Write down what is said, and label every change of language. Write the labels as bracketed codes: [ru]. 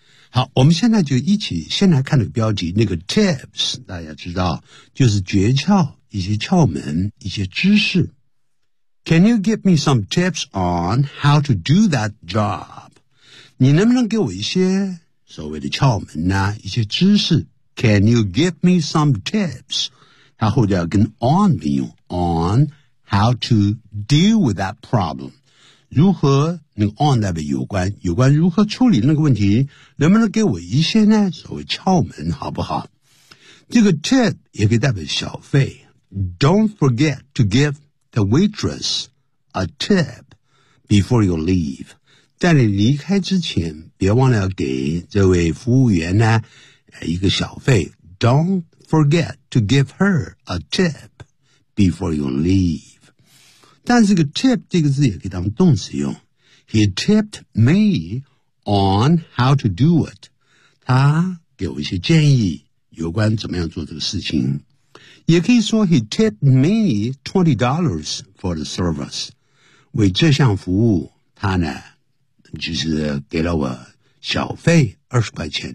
[zh] 好，我们现在就一起先来看那个标题，那个 tips, 大家知道，就是诀窍，一些窍门，一些知识。 [en] Can you give me some tips on how to do that job? [zh] 你能不能给我一些所谓的窍门呢，一些知识 ? [en] Can you give me some tips? [zh] 它后面要跟 [en] on [zh] 并用 [en] on,How to deal with that problem? [zh] 如何那个 on 代表有关如何处理那个问题？能不能给我一些呢？所谓窍门，好不好？这个 tip 也可以代表小费。 [en] Don't forget to give the waitress a tip before you leave. [zh] 在你离开之前，别忘了给这位服务员呢一个小费。 [en] Don't forget to give her a tip before you leave. [zh] 但这个 tip 这个字也可以当动词用。 [en] He tipped me on how to do it. [zh] 他给我一些建议有关怎么样做这个事情。也可以说 [en] He tipped me $20 for the service. [zh] 为这项服务他呢就是给了我小费20块钱。